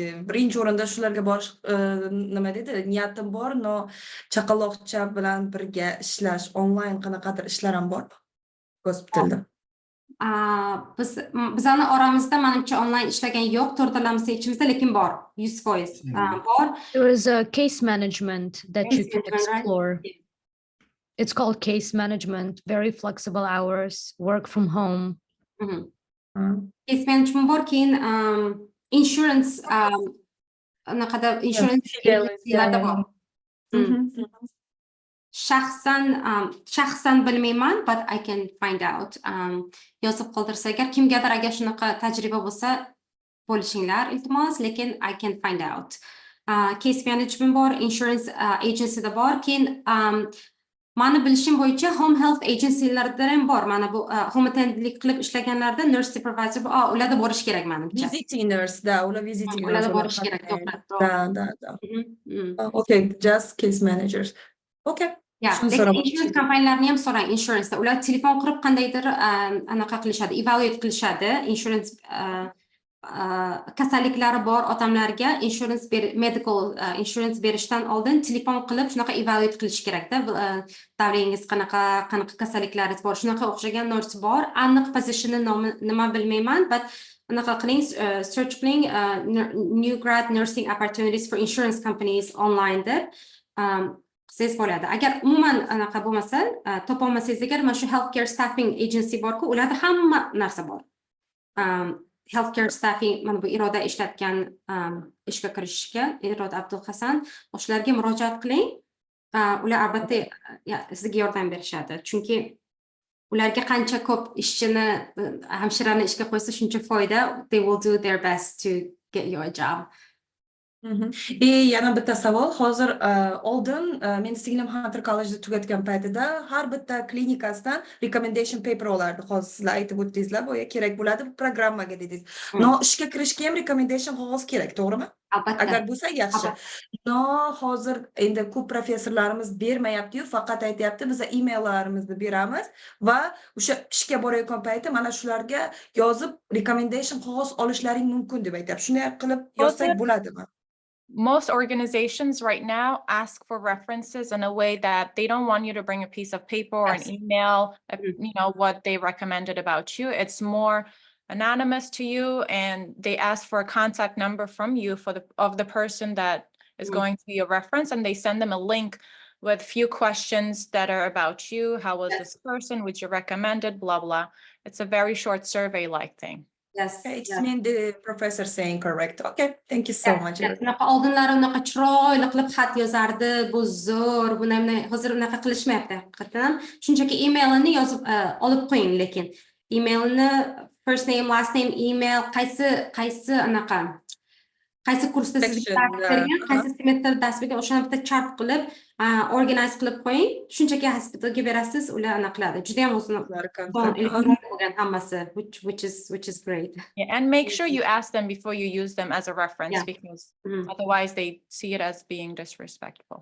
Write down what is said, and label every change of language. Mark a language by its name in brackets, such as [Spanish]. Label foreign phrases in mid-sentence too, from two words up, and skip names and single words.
[Uzbek] Birinchi o'rinda shularga borish, nima dedi, niyatim bor, no chaqaloqcha bilan birga ishlash, onlayn qanaqadir ishlar ham bormi? Gospitalda. Bizani oramizda menimcha onlayn ishlagan yo'q, to'rtalamiz ichimizda, lekin bor, 100% bor. [English] There is a case management that you Case can management, right? explore. It's called case management, very flexible hours, work from home. Case management [Uzbek] bor, keyin insurance anaqada [English] insurance agencylarda [Uzbek] bor. Shaxsan bilmayman, [English] but I can find out. [Uzbek] Yozib qoldirsa agar kimgadir agar shunaqa tajriba bo'lsa, bo'lishinglar iltimos, lekin [English] I can find out. Case management [Uzbek] bor, [English] insurance agencyda [Uzbek] bor, keyin mani bilishim bo'yicha [English] home health agencylarda [Uzbek] ham bor. Mana bu [English] home attendantlik [Uzbek] qilib ishlaganlarda [English] nurse supervisor [Uzbek] bor. Ularda borish kerak menimcha. [English] Visiting nurse, [Uzbek] da, ular [English] visiting nurse. [Uzbek] Ularda borish kerak, to'g'ri. Da. [English] Okay, just case managers. [Uzbek] Okay. Shuni so'rab Insurance kompaniyalarni ham so'rang, insurance. Ular telefon qilib qandaydir anaqa qilishadi, evaluate qilishadi. Insurance kasalliklari bor odamlarga [English] medical insurance [Uzbek] berishdan oldin telefon qilib shunaqa evaluate qilish kerakda. Davringiz qanaqa kasalliklaringiz bor, shunaqa o'xshagan narsa bor. Aniq positionni nima bilmayman, but anaqa qiling, search qiling, [English] new grad nursing opportunities for insurance companies online [Uzbek] deb siz bo'ladi. Agar umuman anaqa bo'lmasa, topolmasangiz agar mana shu [English] healthcare staffing agency [Uzbek] borku, ularda hamma narsa bor. [English] Healthcare staffing, [Uzbek] mana bu Iroda ishlatgan ishga kirishga, Iroda Abdulhasan, o'shalarga murojaat qiling. Ular albatta sizga yordam berishadi. Chunki ularga qancha ko'p ishchini, hamshirani ishga qo'ysa, shuncha foyda. [English] They will do their best to get you a job. [Uzbek] Yana bitta savol. Hozir oldin men singlim Hunter College'da tugatgan paytida har bitta klinikasidan [English] recommendation paper [Uzbek] olardi. Hozir sizlar aytib o'tdingizlar, bu kerak bo'ladi programmaga dedingiz. No, ishga kirishga ham recommendation qog'oz kerak, to'g'rimi? Albatta. Agar bo'lsa yaxshi. No, hozir endi ko'p professorlarimiz bermayapti-yu, faqat aytayapti, biz emaillarimizni beramiz va o'sha ishga borayotgan paytda mana shularga yozib recommendation qog'oz olishlaring mumkin deb aytayapti. Shunday qilib yozsak bo'ladimi? [English] Most organizations right now ask for references in a way that they don't want you to bring a piece of paper or an email, what they recommended about you. It's more anonymous to you, and they ask for a contact number from you of the person that is going to be a reference, and they send them a link with few questions that are about you. How was this person? Would you recommend it? Blah, blah. It's a very short survey-like thing. Yes. It's mean the professor saying correct. Okay, thank you so much. [Uzbek] Unaqa oldinlari unaqa chiroyli qilib xat yozardi, bu zo'r, buni hozir unaqa qilishmayapti haqiqatan. Shunchaki emailini yozib olib qo'ying, lekin emailni [English] first name, last name, email, [Uzbek] qaysi anaqa qaysi kursda sizga dars bergan, qaysi semestrda dars bergan, o'shani bitta chart qilib, organize qilib qo'ying. Shunchaki hospitalga berasiz, ular anaqa qiladi. Juda ham o'zini bo'lgan hammasi, [English] which is great. Yeah, and make sure you ask them before you use them as a reference, because otherwise they see it as being disrespectful.